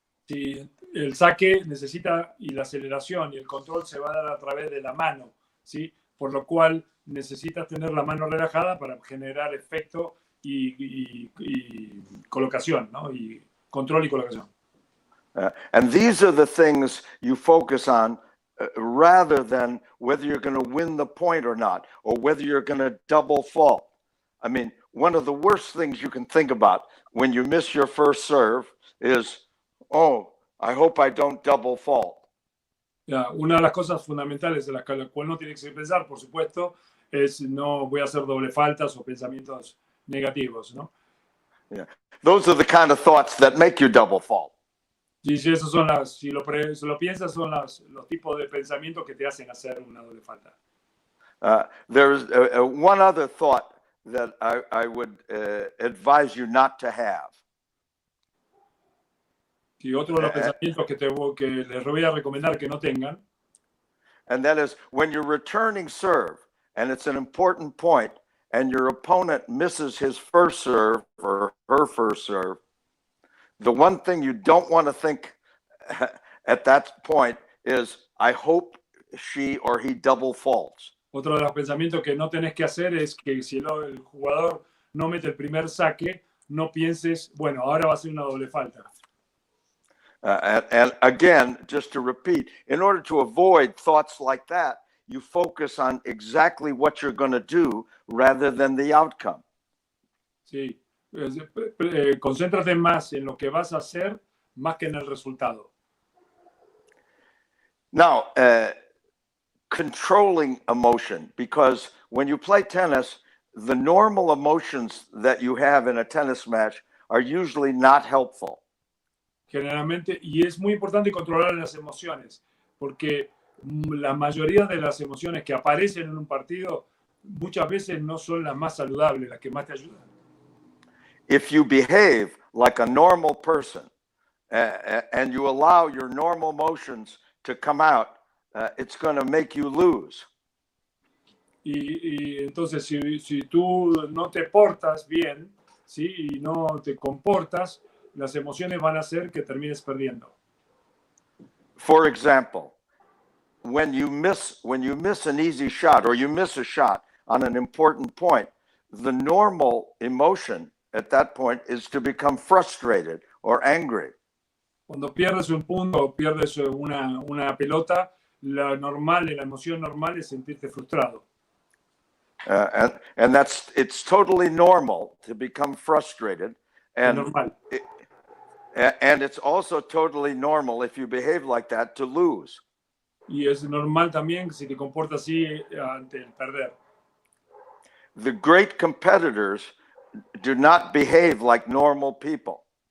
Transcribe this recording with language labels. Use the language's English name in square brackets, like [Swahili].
[Spanish] Sí, el saque necesita, y la aceleración y el control se va a dar a través de la mano, ¿sí? Por lo cual necesitas tener la mano relajada para generar efecto y colocación, ¿no? Y control y colocación. [English] And these are the things you focus on rather than whether you're going to win the point or not, or whether you're going to double fault. I mean, one of the worst things you can think about when you miss your first serve is, oh, I hope I don't double fault. [Spanish] Ya, una de las cosas fundamentales de las cuales no tienes que pensar, por supuesto, es no voy a hacer doble faltas o pensamientos negativos, ¿no? [English] Yeah. Those are the kind of thoughts that make you double fault. [Spanish] Y si esos son si lo piensas, son los tipos de pensamientos que te hacen hacer una doble falta. [English] There's one other thought that I would advise you not to have. [Spanish] Y otro de los pensamientos que les voy a recomendar que no tengan. [English] And that is when you're returning serve, and it's an important point, and your opponent misses his first serve or her first serve, the one thing you don't want to think at that point is, I hope she or he double faults. [Spanish] Otro de los pensamientos que no tenés que hacer es que si el jugador no mete el primer saque, no pienses, bueno, ahora va a ser una doble falta. [English] And again, just to repeat, in order to avoid thoughts like that, you focus on exactly what you're going to do rather than the outcome. [Spanish] Sí. Concéntrate más en lo que vas a hacer más que en el resultado. [English] Now, controlling emotion, because when you play tennis, the normal emotions that you have in a tennis match are usually not helpful. [Spanish] Generalmente, y es muy importante controlar las emociones, porque la mayoría de las emociones que aparecen en un partido muchas veces no son las más saludables, las que más te ayudan. [English] If you behave like a normal person and you allow your normal emotions to come out, it's going to make you lose. [Spanish] Y entonces, si tú no te portas bien, ¿sí? Y no te comportas, las emociones van a hacer que termines perdiendo. [English] For example, when you miss an easy shot or you miss a shot on an important point, the normal emotion at that point is to become frustrated or angry. [Spanish] Cuando pierdes un punto o pierdes una pelota, la emoción normal es sentirte frustrado. [English] And it's totally normal to become frustrated. And normal. And it's also totally normal if you behave like that to lose. [Spanish] Y es normal también si te comportas así ante el perder. [English] The great competitors do not behave like normal people.